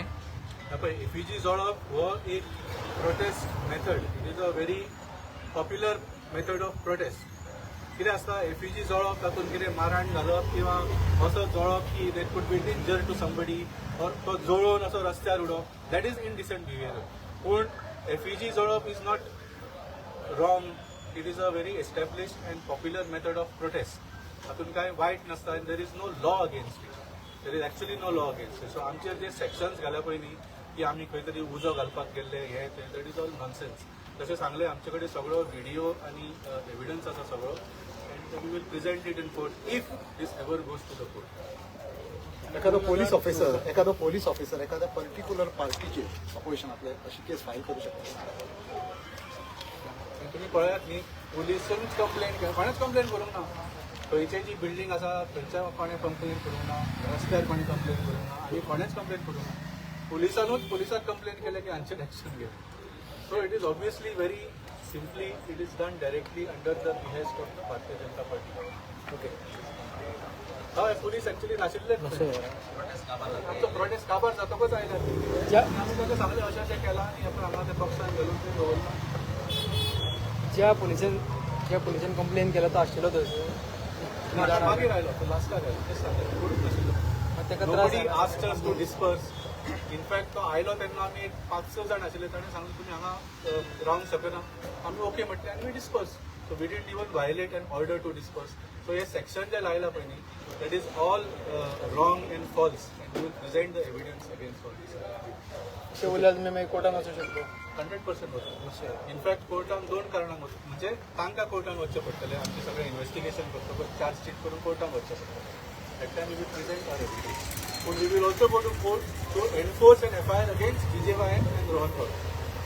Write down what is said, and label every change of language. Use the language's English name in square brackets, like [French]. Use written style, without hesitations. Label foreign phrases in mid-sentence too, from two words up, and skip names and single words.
[Konkani] पळय एफिजी जळप हो एक [English] protest method. It is a very popular method of protest. [Konkani] कितें आसता एफिजी जळप, तातूंत कितें मारण घालप किंवा असो जळप की [English] that could be danger to somebody, [Konkani] और तो जळोवन असो रस्त्यार उडोवप, [English] that is indecent behaviour. [Konkani] पूण एफिजी जळप [English] is not wrong. It is a very established and popular method of protest. [Konkani] तातूंत कांय वायट नसता [English] and there is no law against it. There is actually no law against it. [Konkani] सो आमचे जे सेक्शन्स घाल्या पळय न्ही की आमी खंय तरी उजो घालपाक गेल्ले हे ते, [English] that is all nonsense. [Konkani] जशें सांगलें आमचे कडेन सगळो व्हिडिओ आनी एविडन्स आसा सगळो, [English] and we will present it in court if this ever goes to the court. [Konkani] एखादो [English] police officer [Konkani] एखाद्या पर्टिक्युलर पार्टीचे अपोजिशनातले अशी केस फाईल करू शकता? तुम्ही पळयात न्ही, पुलिसूच कंप्लेंट कोणेच कंप्लेंट करूंक ना. खंयची जी बिल्डींग आसा थंयच्या कोणें कंप्लेंट करूंक ना, रस्त्यार कोणें कंप्लेंट करूंक ना, आनी कोणेच कंप्लेंट करूंक ना. पुलिसाक कंप्लेंट केले की हांचेर एक्शन घेवं. [English] So it is obviously very simply it is done directly under the behest of the Bharatiya Janata Party. [Konkani] ओके, हय पुलीस एक्चुअली नाशिल्ले. आमचो प्रोटेस्ट काबार जातकच आयल्या. आमी ताका सांगलें अशें अशें केलां आनी आपण हांगा त्या पक्षान घालून ते दवरला. ज्या पुलिसान कंप्लेन केला तो आशिल्लो थंयसर मागीर आयलो तो लास्टाक आयलो. तेच सांगलें कोणूच नाशिल्लो. ताका त्रास [English] Nobody asked us to disperse. [Konkani] इनफॅक्ट तो आयलो तेन्ना आमी एक 5-6 जाण आशिल्ले. ताणें सांगलें तुमी हांगा रावंक शकना. आमी ओके म्हटलें आनी [English] we disperse. so we didn't even violate an order to disperse. [Konkani] सो हे सेक्शन जे लायला पळय न्ही, [English] That is all wrong and false, and we will present the evidence against all this. [Konkani] अशें उरल्यार तुमी मागीर कोर्टान वचूं शकता. 100% वचता. इनफॅक्ट कोर्टान 2 कारणांक वचता. म्हणजे तांकां कोर्टान वचचें पडटलें. आमचें सगळें इन्व्हेस्टिगेशन करतकच चार्जशीट करून कोर्टान वचचें पडटलें. [English] That time we will present our evidence. But we will also go to court to enforce an FIR against BJY and Rohan Kaur.